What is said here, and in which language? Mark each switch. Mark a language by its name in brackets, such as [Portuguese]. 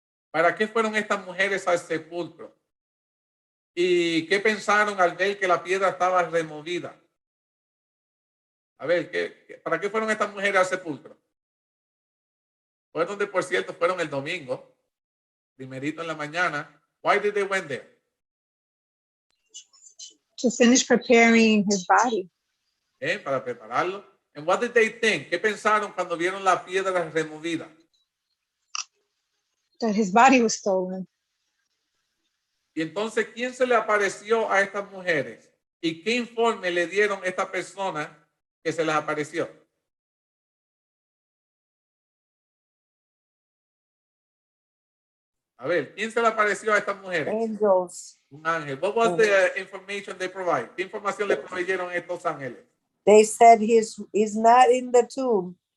[Spanish] ¿Para qué fueron estas mujeres al sepulcro? ¿Y qué pensaron al ver que la piedra estaba removida? A ver, ¿para qué fueron estas mujeres al sepulcro? Fueron donde, por cierto, fueron el domingo, primerito en la mañana. [English] Why did they went there? To finish preparing his body. [Spanish] Para prepararlo. [English] And what did they think? [Spanish] ¿Qué pensaron cuando vieron la piedra removida? [English] That his body was stolen. [Spanish] Y entonces, ¿quién se le apareció a estas mujeres? ¿Y qué informe le dieron a esta persona que se les apareció? A ver, ¿quién se le apareció a estas mujeres? [English] Angels. [Spanish] Un ángel. [English] What was the information they provide? [Spanish] ¿Qué información le proveyeron a estos ángeles? [English] They said he's not in the tomb.